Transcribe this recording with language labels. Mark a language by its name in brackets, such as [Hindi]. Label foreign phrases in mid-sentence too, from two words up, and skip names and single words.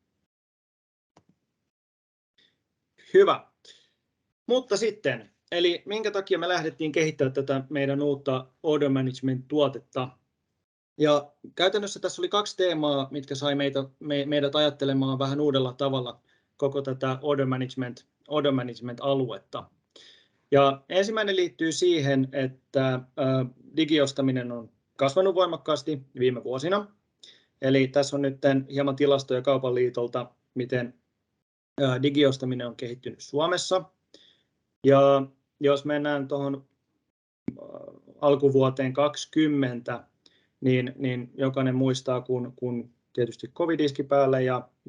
[Finnish] Hyvä. Mutta sitten, eli minkä takia me lähdettiin kehittämään tätä meidän uutta Order Management-tuotetta? Ja käytännössä tässä oli 2 teemaa, mitkä sai meidät ajattelemaan vähän uudella tavalla koko tätä [English] order management- [Finnish] aluetta. Ja ensimmäinen liittyy siihen, että digiostaminen on kasvanut voimakkaasti viime vuosina. Eli tässä on nyt hieman tilastoja Kaupan liitolta, miten digiostaminen on kehittynyt Suomessa. Ja jos mennään tuohon alkuvuoteen 2020, niin jokainen muistaa, kun tietysti covid iski päälle ja